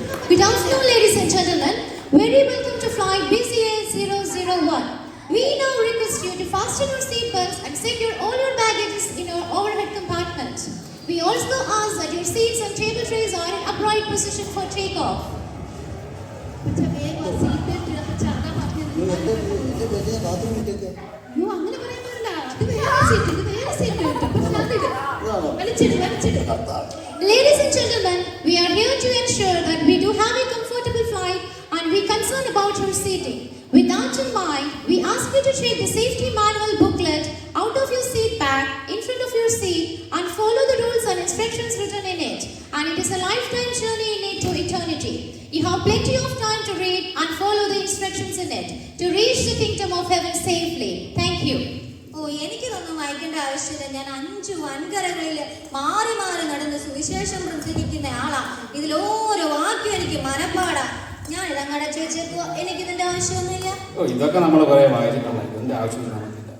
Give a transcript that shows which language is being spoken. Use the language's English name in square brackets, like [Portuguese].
[English] Good afternoon, ladies and gentlemen. Very welcome to flight BCA 001. We now request you to fasten your seatbelts and secure all your baggages in your overhead compartment. We also ask that your seats and table trays are in upright position for takeoff. [Malayalam] പച്ച വേഗം ആ seat belt ഇടാൻ പച്ച. അതാ പറഞ്ഞത്. എൻ്റെ പെണ്ണിനെ ബാത്റൂമിൽ ഇട്ടേക്ക്. അയ്യോ, അങ്ങനെ പറയാൻ പാടില്ല. അത് വേറെ seat, ഇത് വേറെ seat കേട്ടോ. പച്ച അതിട്. ഇതാണോ? വലിച്ചിട്. [English] Ladies and gentlemen, we are here to ensure that we do have a comfortable flight and we concern about your seating. With that in mind, we ask you to take the safety manual booklet out of your seat bag in front of your seat and follow the rules and instructions written in it. And it is a lifetime journey in it to eternity. You have plenty of time to read and follow the instructions in it to reach the kingdom of heaven safely. Thank you. [Malayalam] ഓ, എനിക്കിതൊന്നും വായിക്കേണ്ട ആവശ്യമില്ല. ഞാൻ 5 വൻകരകളിൽ മാറി മാറി നടന്ന് സുവിശേഷം പ്രസംഗിക്കുന്ന ആളാ. ഇതിൽ ഓരോ വാക്യം എനിക്ക് മനപ്പാടാ. ഞാൻ ഇതങ്ങടെ ചോദിച്ചപ്പോ എനിക്കിതിന്റെ ആവശ്യമൊന്നുമില്ല. ഓ ഇതൊക്കെ നമ്മൾ കുറെ വായിച്ചിട്ടുള്ള ഇതിന്റെ ആവശ്യമൊന്നും നമുക്കില്ല.